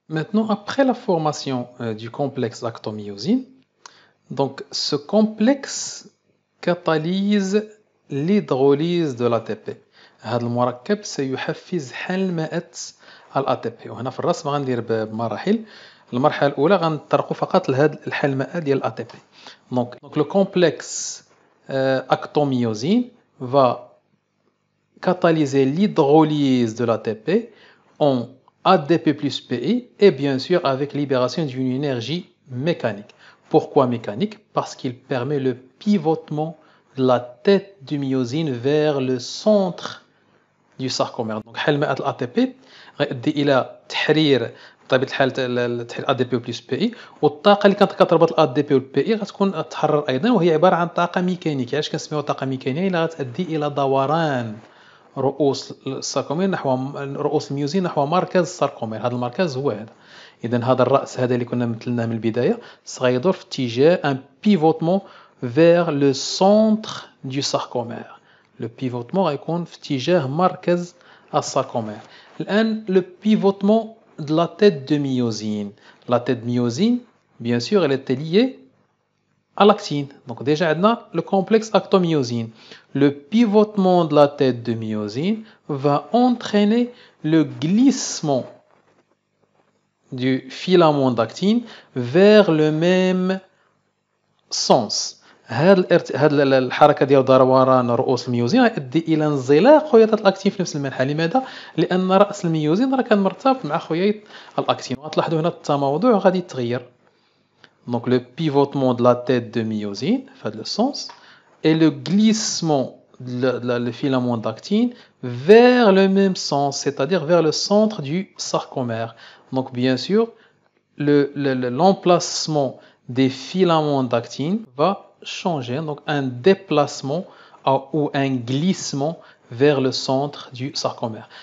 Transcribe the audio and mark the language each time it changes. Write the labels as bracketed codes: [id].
[fr] Maintenant, après la formation du complexe actomyosine, donc ce complexe catalyse l'hydrolyse de l'ATP. [ar] هذا المركب سيحفز حلمة الATP. وهنا في الرسم غندير بمراحل. المرحلة الأولى غنطرقوا فقط لهذا الحلمة ديال الأتي بي. [fr] Donc le complexe actomyosine va catalyser l'hydrolyse de l'ATP en ADP plus PI et bien sûr avec libération d'une énergie mécanique. Pourquoi mécanique? Parce qu'il permet le pivotement de la tête du myosine vers le centre du sarcomère. [ar] Donc حلمة الATP غيؤدي إلى تحرير بطبيعة الحال تحرير ADP بلس PI، والطاقة اللي كانت كتربط الADP والPI غتكون تحرر أيضا، وهي عبارة عن طاقة ميكانيكية. علاش كنسميوها طاقة ميكانيكية؟ لأنها غتؤدي إلى دوران رؤوس الساركومير نحو رؤوس الميوزين نحو مركز الساركومير. هذا المركز هو هذا. إذا هذا الرأس هذا اللي كنا مثلناه من البداية سيدور في اتجاه ان بيفوتمون [fr] vers le centre du sarcomère. Le pivotement [ar] غيكون في اتجاه مركز الساركومير. [fr] الآن le pivotement de la tête de myosine. La tête de myosine, bien sûr, elle était liée à l'actine. Donc déjà, [ar] عندنا [fr] le complexe actomyosine. Le pivotement de la tête de myosine va entraîner le glissement du filament d'actine vers le même sens. [ar] هاد الحركه ديال دوران رؤوس الميوزين غيؤدي الى انزلاق خيوط الاكتين في نفس المنحى. لماذا؟ لان راس الميوزين راه كان مرتبط مع خيوط الاكتين. وغتلاحظوا هنا التموضع غادي يتغير. [fr] Donc le pivotement de la tête de myosine fait le sens et le glissement le filament d'actine vers le même sens, c'est-à-dire vers le centre du sarcomère. Donc bien sûr l'emplacement des filaments d'actine va changer, donc un déplacement ou un glissement vers le centre du sarcomère.